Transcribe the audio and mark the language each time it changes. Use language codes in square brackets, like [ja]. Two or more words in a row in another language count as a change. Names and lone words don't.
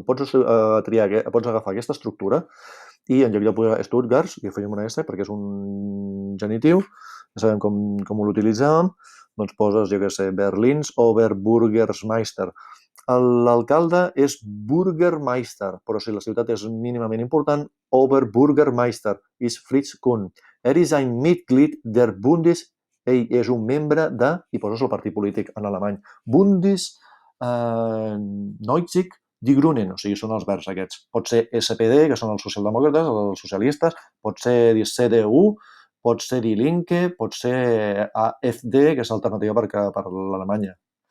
[ca] Pots agafar aquesta estructura i en lloc de posar Stuttgarts, i afegim una S perquè és un genitiu, ja sabem com l'utilitzàvem, doncs poses, jo què sé, [de] Berlins Oberbürgermeister. [ca] L'alcalde és Bürgermeister, però si la ciutat és mínimament important, Oberbürgermeister és Fritz Kuhn. És [de] ein Mitglied der [ca] ell és un membre de, i poses el partit polític en alemany, Bundesneuzig Die Grünen, o sigui, són els verds aquests. Pot ser SPD, que són els socialdemòcrates, els socialistes, pot ser CDU, pot ser Die Linke, pot ser AfD, que és l'alternativa per l'Alemanya.